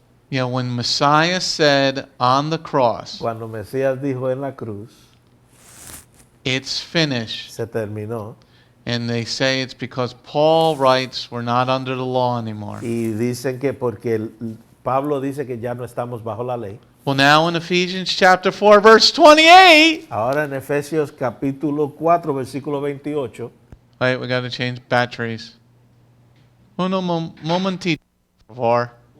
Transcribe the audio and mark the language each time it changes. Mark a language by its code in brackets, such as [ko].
[en] You know, when Messiah said on the cross, [es] Cuando Mesías dijo en la cruz, [en] it's finished, [es] se terminó. [en] and they say it's because Paul writes we're not under the law anymore. [es] Y dicen que porque Pablo dice que ya no estamos bajo la ley. [en] Well, now in Ephesians chapter 4, verse 28. [es] Ahora en Efesios capítulo 4, versículo 28. [en] Wait, we got to change batteries. [es] Momentito, por favor.